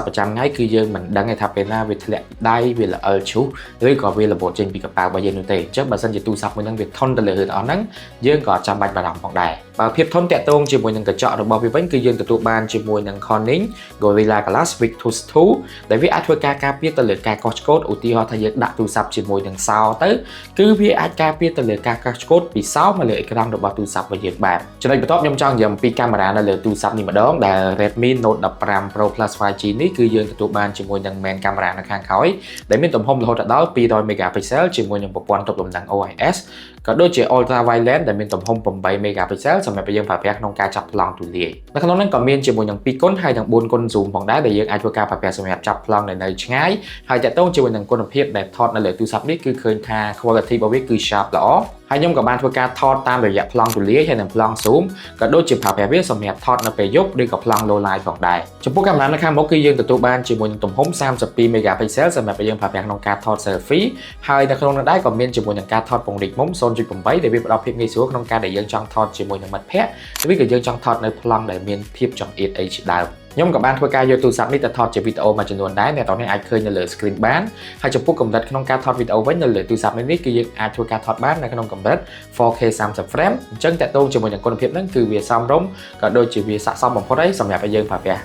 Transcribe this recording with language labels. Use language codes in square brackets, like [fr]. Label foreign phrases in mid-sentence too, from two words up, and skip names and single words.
[km] ប្រចាំថ្ងៃគឺយើងមិនដឹងថាពេលណាវាធ្លាក់ដៃវាល្អិលឈូសឬក៏វារបូតចេញពីកប៉ាល់របស់យើងនោះទេអញ្ចឹងបើសិនជាទូរស័ព្ទមួយហ្នឹងវាធន់ទៅលើរឿងអស់ហ្នឹងយើងក៏ចាំបាច់បារម្ភផងដែរបើភាពធន់តាក់ទងជាមួយនឹងកញ្ចក់របស់វាវិញគឺយើងទទួលបានជាមួយនឹង Corning Gorilla Glass Victus 2 ដែលវាអាចធ្វើការការពារទៅលើការកោះឆ្កូតឧទាហរណ៍ថាយើងដាក់ទូរស័ព្ទជាមួយនឹងសោទៅគឺ វាអាចការពារទៅលើការកោះឆ្កូតពីសោមកលើអេក្រង់របស់ទូរស័ព្ទរបស់យើងបានចំណុចបន្ទាប់ខ្ញុំចង់និយាយអំពីកាមេរ៉ានៅលើទូរស័ព្ទនេះម្ដងដែល Redmi Note 15 Pro Plus 5G នេះគឺយើងទទួលបានជាមួយនឹង [en] main camera [km] នៅខាងក្រោយដែលមានទំហំរហូតដល់200 megapixel ជាមួយនឹងប្រព័ន្ធទប់លំនឹង OIS ក៏ដូចជា [en] Ultra Wide Lens [km] ដែលមានទំហំ8 megapixel សម្រាប់យើងប្រើប្រាស់ក្នុងការចាប់ប្លង់ទូលាយនៅក្នុងនោះក៏មានជាមួយនឹង2គុណហើយនិង4គុណ zoom ផងដែរដែលយើងអាចធ្វើការប្រើប្រាស់សម្រាប់ចាប់ប្លង់នៅឆ្ងាយហើយតាក់ទងជាមួយនឹងគុណភាពដែល ថតនៅលើទូរស័ព្ទនេះគឺឃើញថា quality របស់វាគឺ sharp ល្អហើយខ្ញុំក៏បានធ្វើការថតតាមរយៈប្លង់ទូលាយហើយនិងប្លង់ zoom ក៏ដូចជាប្រើប្រាស់វាសម្រាប់ថតនៅ ពេលយប់ឬក៏ប្លង់ [en] low light [km] ផងដែរចំពោះកាមេរ៉ានៅខាងមុខគឺយើងទទួលបានជាមួយនឹងទំហំ32 megapixel សម្រាប់យើងប្រើប្រាស់ក្នុងការថត selfie ហើយនៅក្នុងនោះដែរក៏មានជាមួយនឹងការថតពង្រីកមុំ 0.8 ដែលវាផ្ដល់ភាពងាយស្រួលក្នុងការដែលយើងចង់ថតជាមួយនឹងមិត្តភ័ក្តិឬក៏យើងចង់ថតនៅប្លង់ដែលមានភាពចង្អៀតអីជាដើមខ្ញុំក៏បានធ្វើការយកទូរស័ព្ទនេះទៅថតជាវីដេអូមួយចំនួនដែរអ្នកទាំងនេះអាចឃើញនៅលើ screen បានហើយចំពោះកម្រិតក្នុងការថតវីដេអូវិញនៅលើទូរស័ព្ទនេះគឺយើងអាចធ្វើការថតបាននៅក្នុងកម្រិត 4K 30 frame អញ្ចឹងតាក់ទងជាមួយនឹងគុណភាពហ្នឹងគឺវាសមរម្យក៏ដូចជាវាស័ក្តិសមបំផុតហើយសម្រាប់ឲ្យយើងប្រើប្រាស់